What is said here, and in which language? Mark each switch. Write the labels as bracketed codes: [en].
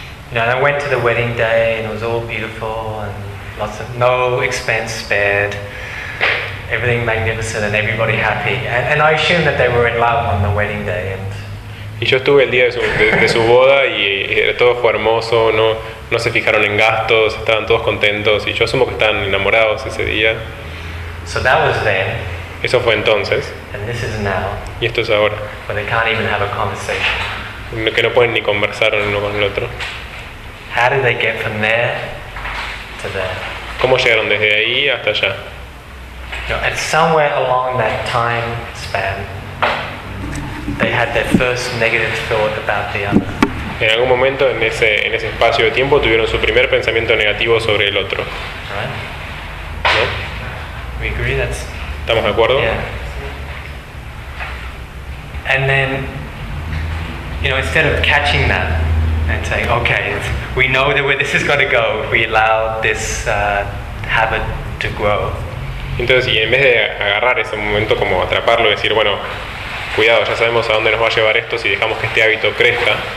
[en] You know, and I went to the wedding day and it was all beautiful and lots of no expense spared, everything magnificent and everybody happy. And I assumed that they were in love on the wedding day. And [es] y yo estuve el día de su boda y todo fue hermoso, no se fijaron en gastos, estaban todos contentos y yo asumo que estaban enamorados ese día. [en] So that was then. [es] Eso fue entonces. [en] And this is now. [es] Y esto es ahora. [en] Where they can't even have a conversation. [es] Que no pueden ni conversar uno con el otro. [en] How did they get from there to there? [es] ¿Cómo llegaron desde ahí hasta allá? [en] No, and somewhere along that time span, they had their first negative thought about the other. [es] En algún momento en ese espacio de tiempo tuvieron su primer pensamiento negativo sobre el otro. [en] Right. [es] ¿No? [en] We agree, that's, [es] ¿estamos de acuerdo? [en] Yeah. And then, you know, instead of catching that and saying, okay, we know that where this is going to go, if we allow this habit to grow. [es] Entonces, y en vez de agarrar ese momento como atraparlo y decir, bueno, cuidado, ya sabemos a dónde nos va a llevar esto si dejamos que este hábito crezca.